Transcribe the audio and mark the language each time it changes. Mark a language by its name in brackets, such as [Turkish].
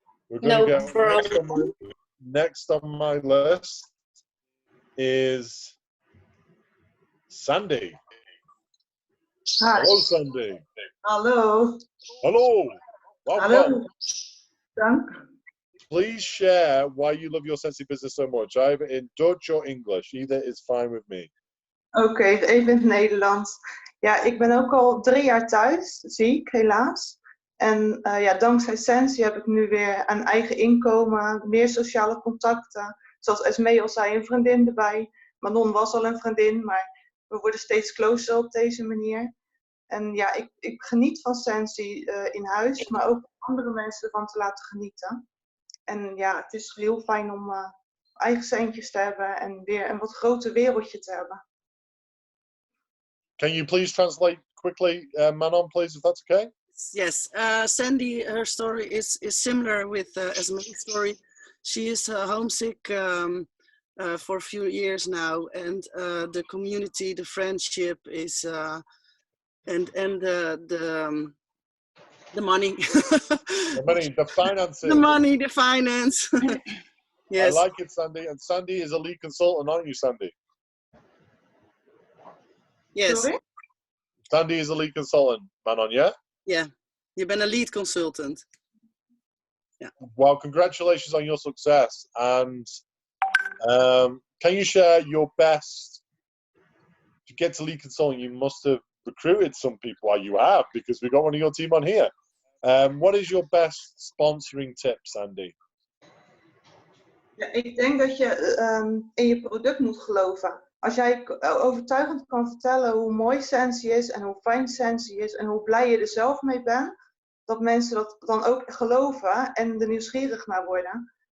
[English] We're going to go next on my list is Sandy. Hi. Hello, Sandy. [Dutch] Hallo. [English] Hello. Welcome. [Dutch] Hallo. Dank. [English] Please share why you love your Scentsy business so much, either in Dutch or English. Either is fine with me. [Dutch] Oké, even in het Nederlands. Ja, ik ben ook al 3 jaar thuis, ziek helaas. En ja, dankzij Scentsy heb ik nu weer een eigen inkomen, meer sociale contacten. Zoals Esme al zei, een vriendin erbij. Manon was al een vriendin, maar we worden steeds closer op deze manier. En ja, ik geniet van Scentsy in huis, maar ook andere mensen ervan te laten genieten. En ja, het is heel fijn om eigen centjes te hebben en weer een wat groter wereldje te hebben. [English] Can you please translate quickly, Manon, please, if that's okay? Yes, Sandy, her story is similar with Esme's story. She is homesick for a few years now, and the community, the friendship is, and the money. The money, the finances. The money, the finance. Yes. I like it, Sandy. And Sandy is a lead consultant, aren't you, Sandy? Yes. Sorry? Sandy is a lead consultant, Manon, yeah? Yeah. You been a lead consultant. Yeah. Well, congratulations on your success. And can you share your best? To get to lead consulting, you must have recruited some people. Well, you have, because we've got one of your team on here. What is your best sponsoring tip, Sandy? [Dutch] Ja, ik denk dat je in je product moet geloven. Als jij overtuigend kan vertellen hoe mooi Scentsy is en hoe fijn Scentsy is en hoe blij je er zelf mee bent, dat mensen dat dan ook geloven en er nieuwsgierig naar worden.